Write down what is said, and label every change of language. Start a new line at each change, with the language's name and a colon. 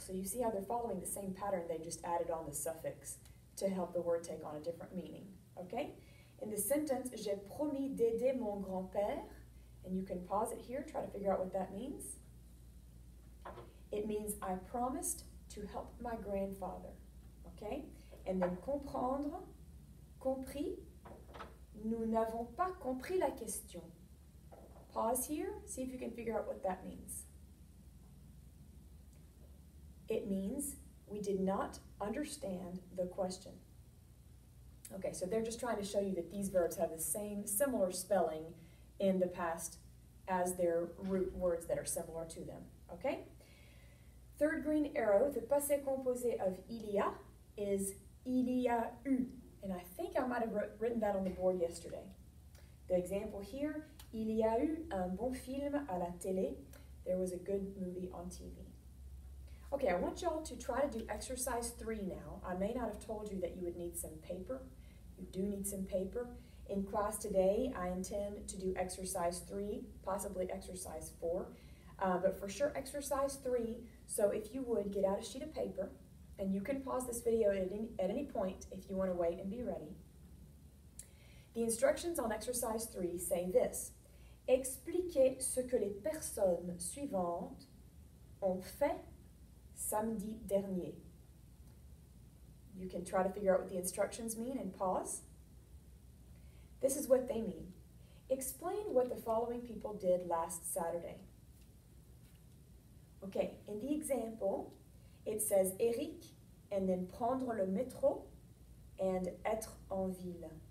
English: So you see how they're following the same pattern, they just added on the suffix to help the word take on a different meaning. Okay, in the sentence,
French: j'ai promis d'aider mon grand-père,
English: and you can pause it here, try to figure out what that means. It means I promised to help my grandfather, okay? And then
French: comprendre, compris, nous n'avons pas compris la question.
English: Pause here, see if you can figure out what that means. It means we did not understand the question. Okay, so they're just trying to show you that these verbs have the same, similar spelling in the past as their root words that are similar to them, okay? Third green arrow, the passé composé of il y a is
French: il y a eu.
English: And I think I might have written that on the board yesterday. The example here,
French: il y a eu un bon film à la télé.
English: There was a good movie on TV. Okay, I want y'all to try to do exercise 3 now. I may not have told you that you would need some paper. You do need some paper. In class today, I intend to do exercise 3, possibly exercise 4. But for sure exercise 3, so if you would get out a sheet of paper, and you can pause this video at any point if you want to wait and be ready. The instructions on exercise 3 say this:
French: Expliquez ce que les personnes suivantes ont fait samedi dernier.
English: You can try to figure out what the instructions mean and pause. This is what they mean. Explain what the following people did last Saturday. Okay, in the example, it says Eric, and then
French: prendre le métro,
English: and
French: être en ville.